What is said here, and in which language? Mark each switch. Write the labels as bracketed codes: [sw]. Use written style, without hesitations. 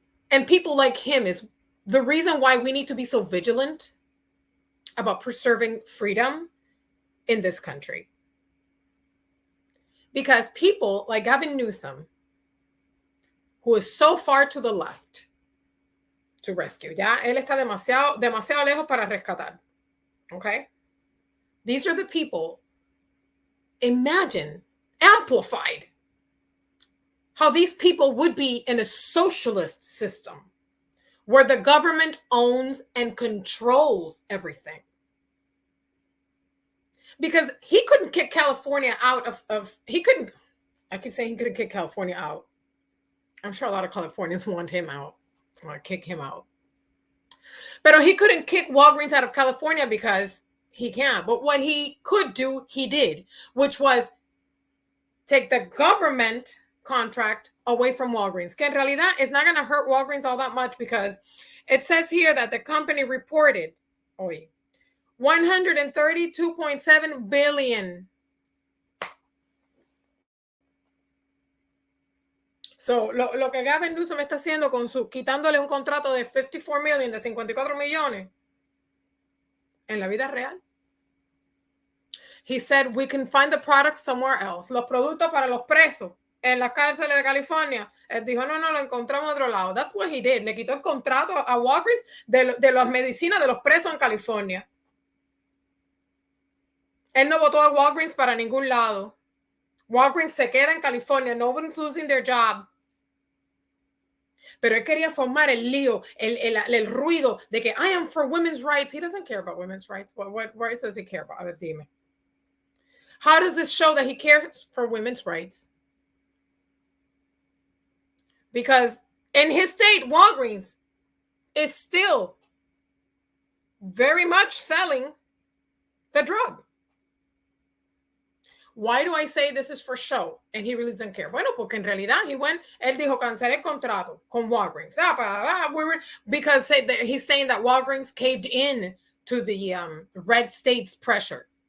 [en] And people like him is the reason why we need to be so vigilant about preserving freedom in this country. Because people like Gavin Newsom, who is so far to the left, to rescue. [es] Ya él está demasiado lejos para rescatar. [en] Okay? These are the people, imagine, amplified, how these people would be in a socialist system where the government owns and controls everything. Because he couldn't kick California out he couldn't, I keep saying he couldn't kick California out. I'm sure a lot of Californians want him out. Want to kick him out. But he couldn't kick Walgreens out of California because he can't. But what he could do, he did, which was take the government contract away from Walgreens. [es] Que en realidad [en] it's not going to hurt Walgreens all that much because it says here that the company reported 132.7 billion. [es] So, lo que Gavin Newsom está haciendo quitándole un contrato de 54 million, de 54 millones, en la vida real. [en] He said, we can find the products somewhere else. [es] Los productos para los presos en las cárceles de California. Él dijo, no, lo encontramos en otro lado. [en] That's what he did. [es] Le quitó el contrato a Walgreens de las medicinas de los presos en California. Él no votó a Walgreens para ningún lado. Walgreens se queda en California. [en] Nobody's losing their job. [es] Pero él quería formar el lío, el ruido de que [en] I am for women's rights. He doesn't care about women's rights. What rights does he care about? [es] A ver, dime. [en] How does this show that he cares for women's rights? Because in his state, Walgreens is still very much selling the drug. Why do I say this is for show? And he really doesn't care. [es] Bueno, porque en realidad él dijo, cancelé el contrato con Walgreens. [en] Because he's saying that Walgreens caved in to the red state's pressure.